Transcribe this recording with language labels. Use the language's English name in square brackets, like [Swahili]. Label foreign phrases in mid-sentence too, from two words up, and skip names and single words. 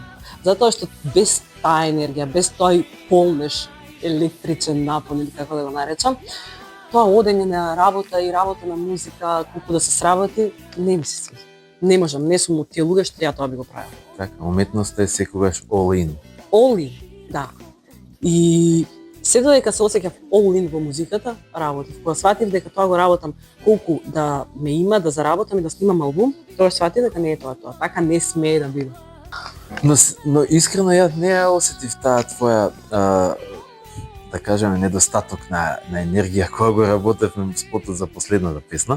[Macedonian] Затоа што без таа енергија, без тој полнеш електричен напон или како да го наречам, тоа одење на работа и работа на музика, колку да се сработи, не ми се свиѓа. Не можам, не сум од тие луѓе што ја тоа би го правила. Така, уметноста е секогаш [English] all in. All in, [Macedonian] да. И се додека се осеќав [English] all in [Macedonian] во музиката, работев. Кога сватив дека тоа го работам колку да ме има, да заработам и да снимам албум, тоа сватив дека не е тоа. Така не смее да биде. Но искрено ја не ја осетив таа твоја да кажеме недостаток на енергија кога го работевме спотот за последната песна.